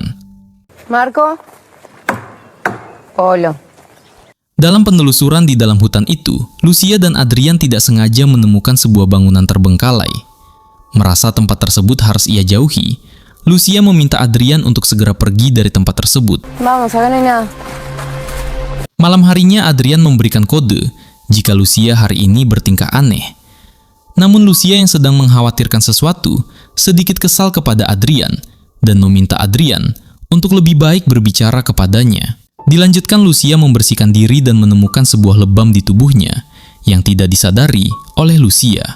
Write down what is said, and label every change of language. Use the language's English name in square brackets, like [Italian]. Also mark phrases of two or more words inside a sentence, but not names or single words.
[Indonesian] Marco. Polo. Dalam penelusuran di dalam hutan itu, Lucia dan Adrian tidak sengaja menemukan sebuah bangunan terbengkalai. Merasa tempat tersebut harus ia jauhi, Lucia meminta Adrian untuk segera pergi dari tempat tersebut. [Spanish] Vamos, acá no hay nada. [Indonesian] Malam harinya Adrian memberikan kode jika Lucia hari ini bertingkah aneh. Namun Lucia yang sedang mengkhawatirkan sesuatu sedikit kesal kepada Adrian dan meminta Adrian untuk lebih baik berbicara kepadanya. Dilanjutkan, Lucia membersihkan diri dan menemukan sebuah lebam di tubuhnya yang tidak disadari oleh Lucia.